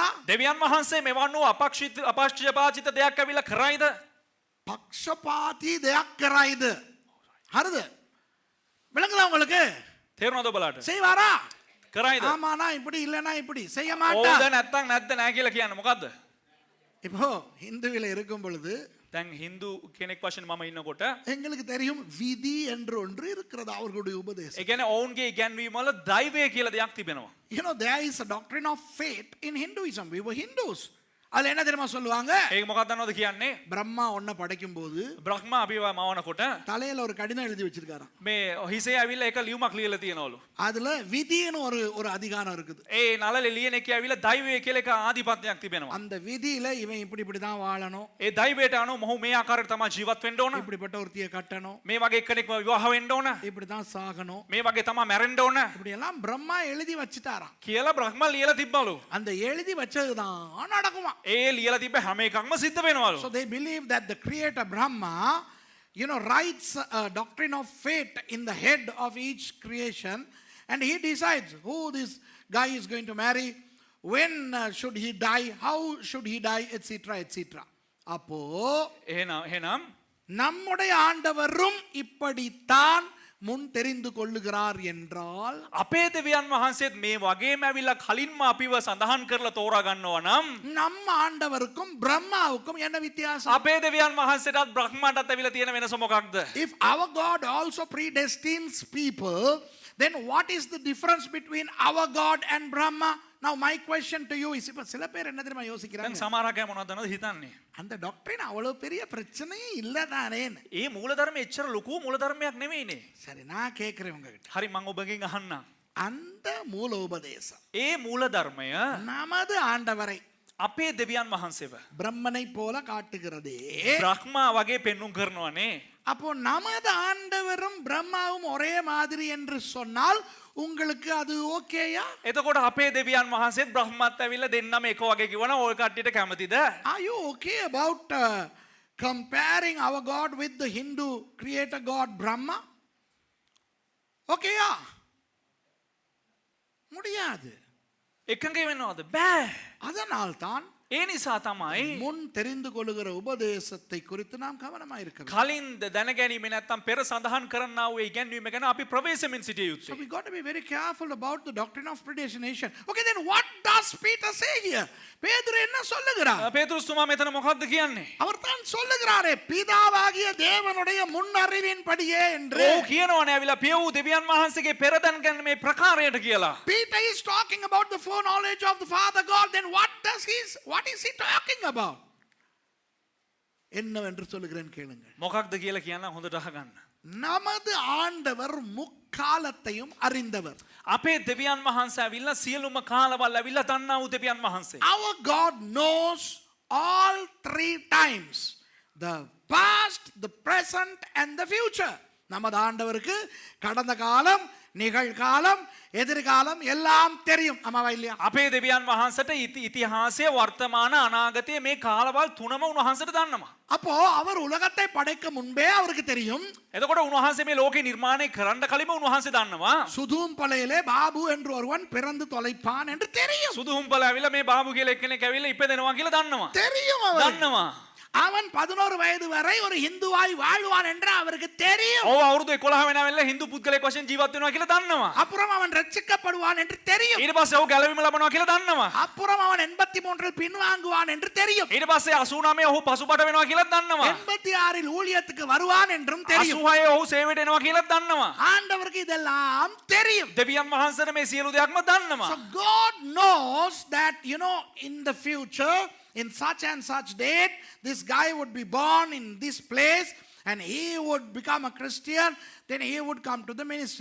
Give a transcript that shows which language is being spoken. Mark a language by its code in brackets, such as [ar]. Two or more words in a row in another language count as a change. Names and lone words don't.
[si] දෙවියන් වහන්සේ මෙවන් වූ අපක්ෂපාතිත දෙයක් ඇවිල්ලා කරයිද? பக்ஷபாதி දෙයක් කරයිද? හරිද? [ta] விளங்குதா உங்களுக்கு? [si] තේරුණාද ඔබලාට? [ta] செய்வாரா? [si] කරයිද? [ta] ஆமானா இப்படி இல்லனா இப்படி செய்ய [si] ඕද [ta] மாட்டார். [si] නැත්තම් නැද්ද නැහැ කියලා කියන්නේ මොකද්ද? [ta] இப்போ ஹிந்துவில் இருக்கும் பொழுது [si] දැන් හින්දු කෙනෙක් වශයෙන් මම ඉන්නකොට [ta] எங்களுக்கு தெரியும் விதி என்று ஒன்று இருக்கிறது அவர்களுடைய உபதேசம். [si] ඒ කියන්නේ ඔවුන්ගේ ඉගැන්වීම වල දෛවය කියලා දෙයක් තිබෙනවා. [en] You know, there is a doctrine of faith in Hinduism. We were Hindus. [ta] அதுல என்ன தெரியுமா சொல்லுவாங்க? [si] ඒක මොකක්ද දන්නවද කියන්නේ? [ta] பிரம்மா ஒன்ன படைக்கும் போது [si] බ්‍රහ්ම අභිව මවනකොට [ta] தலையில ஒரு கடிதம் எழுதி வச்சிருக்காராம். [si] මේ හිසේ ඇවිල්ලා එක ලියුමක් ලියලා තියනවලු. [ta] அதுல விதின்னு ஒரு அதிகாரம் இருக்குது. [si] ඒ නළලේ ලියන එකේ ඇවිල්ලා දෛවය කියලා එක ආධිපත්‍යයක් තිබෙනවා. [ta] அந்த விதியில இவன் இப்படி தான் வாழணும், [si] ඒ දෛවයට අනුව මොහු මේ ආකාරයට තමයි ජීවත් වෙන්න ඕන. [ta] இப்படிப்பட்ட ஒருத்திய கட்டணும், [si] මේ වගේ කෙනෙක්ව විවාහ වෙන්න ඕන. [ta] இப்படி தான் சாகணும், [si] මේ වගේ තමයි මැරෙන්න ඕන [ta] இப்படி எல்லாம் பிரம்மா எழுதி வச்சிட்டாராம். [si] කියලා බ්‍රහ්ම ලියලා තිබ්බලු. [ta] அந்த எழுதி வச்சதுதான் நடக்குமா. [si] ඒ ලියලා තිබ්බ හැම එකක්ම සිද්ධ වෙනවලු. [en] So they believe that the creator Brahma, you know, writes a doctrine of fate in the head of each creation, and he decides who this guy is going to marry, when should he die, how should he die, etc. etc. [ta] அப்போ [si] එහෙනම් [ta] நம்முடைய ஆண்டவரும் இப்படித்தான் முன் தெரிந்து கொள்ளுகிறார் என்றால் [si] අපේ දෙවියන් වහන්සේත් මේ වගේම ඇවිල්ලා කලින්ම අපිව සඳහන් කරලා තෝරා ගන්නවා නම් [ta] நம்ம ஆண்டவருக்கும் பிரம்மாவுக்கும் என்ன வித்தியாசம்? [si] අපේ දෙවියන් වහන්සේටත් බ්‍රහ්මටත් ඇවිල්ලා තියෙන වෙනස මොකක්ද? [en] If our God also predestines people, then what is the difference between our God and Brahma? Now my question to you is, [ta] இப்ப சில பேர் என்ன தெரியுமா [si] දැන් [ta] யோசிக்கிறாங்க, [si] සමහරක් අය මොනවද දන්නවද හිතන්නේ? [ta] அந்த டாக்டரின் அவ்வளவு பெரிய பிரச்சனையே இல்லதானே. [si] ඒ මූලධර්මයේ එච්චර ලොකු මූලධර්මයක් නෙවෙයිනේ. [ta] சரி, நான் கேட்கிறேன் உங்ககிட்ட, [si] හරි මම ඔබගෙන් අහන්නම්. [ta] அந்த மூல உபதேசம் [si] ඒ මූලධර්මය [ta] நமது ஆண்டவரை [si] අපේ දෙවියන් වහන්සේව [ta] பிரம்மனை போல காட்டுகிறதே. [si] බ්‍රහ්මා වගේ පෙන්눔 කරනවානේ. [ta] அப்போ நமது ஆண்டவரும் பிரம்மாவும் ஒரே மாதிரி என்று சொன்னால் உங்களுக்கு அது ஓகேயா? [si] එතකොට අපේ දෙවියන් වහන්සේත් බ්‍රහ්මත් ඇවිල්ලා දෙන්නම එක වගේ කිව්වනම් ඔය කට්ටියට කැමතිද? [en] Are you okay about comparing our God with the Hindu creator God Brahma? [ta] ஓகேயா? முடியாது. [si] එකඟ වෙනවද? බෑ. [ta] அதனால்தான் [si] ඒ නිසා තමයි [ta] முன் தெரிந்து கொள்ளுகிற உபதேசத்தை குறித்து நாம் கவனமாக இருக்க வேண்டும். [si] කලින් දැනගැනීම නැත්තම් පෙර සඳහන් කරන්නා වූ ඉගැන්වීම ගැන අපි ප්‍රවේශමෙන් සිටිය [en] So [si] යුතුයි. [en] we got to be very careful about the doctrine of predestination. Okay, then what does Peter say here? [ta] பேதுரு என்ன சொல்லுகிறார்? [si] පේතුරුස්තුමා මෙතන මොකක්ද කියන්නේ? [ta] அவர் தான் சொல்லுகிறாரே, பிதாவாகிய தேவனுடைய முன்னறிவின்படியே என்று. [si] ඔව් කියනවනේ ඇවිල්ලා පිය වූ දෙවියන් වහන්සේගේ පෙර දැනගැනීමේ ප්‍රකාරයට කියලා. [en] Peter is talking about the foreknowledge of the Father God. Then what is he talking about? [ta] என்னவென்று சொல்லுகிறேன் கேளுங்கள். [si] මොකක්ද කියලා කියන්න හොඳට අහගන්න. [ta] நமது ஆண்டவர் முக்காலத்தையும் அறிந்தவர். [si] අපේ දෙවියන් වහන්සේ ඇවිල්ලා සියලුම කාලවල ඇවිල්ලා දන්නා වූ දෙවියන් වහන්සේ. [en] Our God knows all three times: the past, the present and the future. [ta] நமது ஆண்டவருக்கு கடந்த காலம், நிகழ்காலம், எதிர்காலம் எல்லாம் தெரியும். ஆமாவா இல்லையா? [si] අපේ දෙවියන් වහන්සේට ඉතිහාසය, වර්තමාන, අනාගතය මේ කාලවල් තුනම උන්වහන්සේට දන්නවා. [ta] அப்போ அவர் உலகத்தை படைக்க முன்பே அவருக்கு தெரியும். [si] එතකොට උන්වහන්සේ මේ ලෝකේ නිර්මාණය කරන්න කලින්ම උන්වහන්සේ දන්නවා. [ta] சுதூம் பலையிலே பாபு என்று ஒருவன் பிறந்து தொலைப்பான் என்று தெரியும். [si] සුදුහුම්පල ඇවිල්ලා මේ බාබු කියලා එක්කෙනෙක් ඇවිල්ලා ඉපදෙනවා කියලා දන්නවා. [ta] தெரியும் அவருக்கு. [si] දන්නවා. [ta] அவன் 11 வயது வரை ஒரு இந்துவாய் வாழ்வான் என்று அவருக்கு தெரியும். [si] ඔව් අවුරුදු 11 වෙනා වෙලා හින්දු පුද්ගලයෙක් වශයෙන් ජීවත් වෙනවා කියලා දන්නවා. [ta] அப்புறம் அவன் ரட்சிக்கப்படுவான் என்று தெரியும். [si] ඊට පස්සේ ඔහු ගැලවීම ලබනවා කියලා දන්නවා. [ta] அப்புறம் அவன் 83 பின்வாங்குவான் என்று தெரியும். [si] ඊට පස්සේ 89 ඔහු පසුබට වෙනවා කියලා දන්නවා. [ta] 86 ஊழியத்துக்கு வருவான் என்றும் தெரியும். [si] 86 ඔහු සේවයට එනවා කියලා දන්නවා. [ta] ஆண்டவருக்கு இதெல்லாம் தெரியும். [si] දෙවියන් වහන්සේට මේ සියලු දෙයක්ම දන්නවා. [en] So God knows that, you know, in the future, in such and such date, this guy would be born in this place and he would become a Christian, then he would come to the ministry.